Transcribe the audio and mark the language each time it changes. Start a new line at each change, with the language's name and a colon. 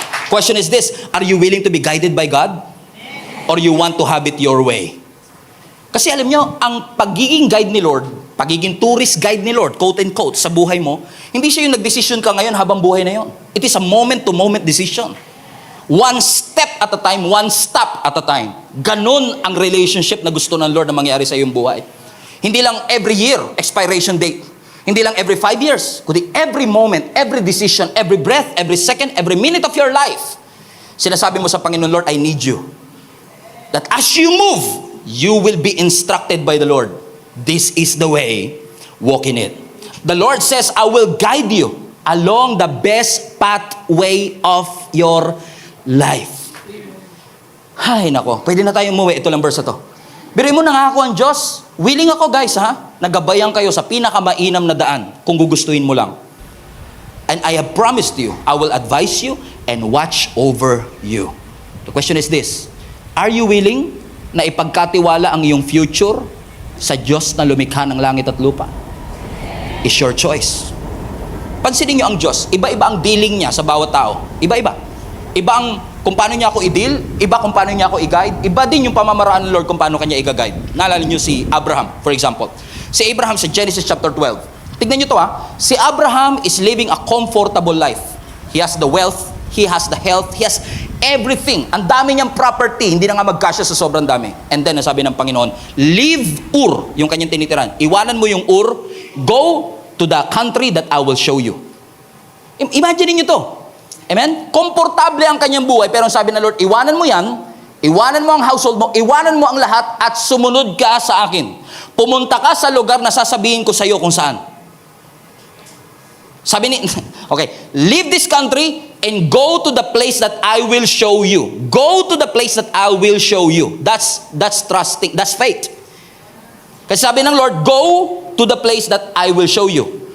English: Question is this, are you willing to be guided by God? Or you want to have it your way?
Filipino: Kasi alam nyo, ang pagiging guide ni Lord, pagiging tourist guide ni Lord,
English: quote and quote,
Filipino: sa buhay mo, hindi siya yung nag-decision ka ngayon habang buhay na yon.
English: It is a moment-to-moment decision. One step at a time, one stop at a time.
Filipino: Ganon ang relationship na gusto ng Lord na mangyari sa iyong buhay. Hindi lang
English: every year, expiration date. Hindi lang every 5 years.
Filipino: Kundi
English: every moment, every decision, every breath, every second, every minute of your life.
Filipino: Sinasabi mo sa Panginoon,
English: Lord, I need you. That as you move, you will be instructed by the Lord. This is the way, walk in it. The Lord says, I will guide you along the best pathway of your life.
Filipino: Hay nako, pwede na tayong umuwi. Ito lang verse na to. Biruin mo, nangako ang Diyos. Willing ako guys ha, nagabayan kayo sa pinakamainam na daan kung gugustuhin mo lang.
English: And I have promised you, I will advise you and watch over you. The question is this, are you willing
Filipino: na ipagkatiwala ang iyong future sa Diyos na lumikha ng langit at lupa?
English: It's your choice.
Filipino: Pansinin niyo ang Diyos, iba-iba ang dealing niya sa bawat tao. Iba-iba. Iba ang kung paano niya ako i-deal, iba kung paano niya ako i-guide, iba din yung pamamaraan ng Lord kung paano kanya i-guide. Naalala niyo si Abraham,
English: for example.
Filipino: Si Abraham sa Genesis chapter 12. Tignan niyo to ha.
English: Si Abraham is living a comfortable life. He has the wealth, he has the health, he has everything.
Filipino: Ang dami niyang property, hindi na nga magkasya sa sobrang dami.
English: And then,
Filipino: nasabi ng Panginoon,
English: leave Ur,
Filipino: yung kanyang tinitiran. Iwanan mo yung Ur,
English: go to the country that I will show you.
Filipino: Imagine niyo to. Amen? Komportable ang kanyang buhay, pero sabi ng Lord, iwanan mo yan, iwanan mo ang household mo, iwanan mo ang lahat, at sumunod ka sa akin. Pumunta ka sa lugar na sasabihin ko sa iyo kung saan. Sabi ni,
English: okay, leave this country and go to the place that I will show you. Go to the place that I will show you. That's trusting, that's faith.
Filipino: Kasi sabi ng Lord,
English: go to the place that I will show you.